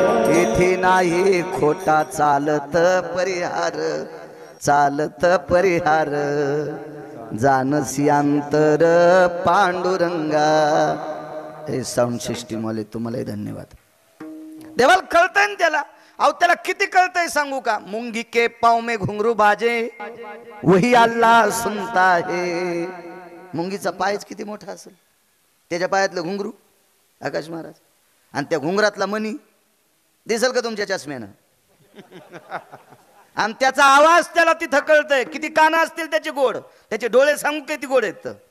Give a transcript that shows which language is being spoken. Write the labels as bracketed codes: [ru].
[mr] येथे नाही खोटा चालत परिहार, चालत परिहार. जानसी अंतर पांडुरंगा. हे साऊंड सिस्टीम वाले तुम्हालाही धन्यवाद. देवाला कळतंय ना त्याला. अहो त्याला किती कळतंय सांगू का? [hi] मुंगी के पाव में घुंगरू बाजे वही अल्लाह सुनता है. [mr] मुंगीचा पायच किती मोठा असेल, त्याच्या पायातलं घुंगरू आकाश महाराज, आणि त्या घुंगरातला मणी दिसेल का तुमच्या चष्म्यानं? आणि त्याचा आवाज त्याला तिथं कळतंय. किती कानं असतील त्याचे गोड, त्याचे डोळे सांगू किती गोड आहेत.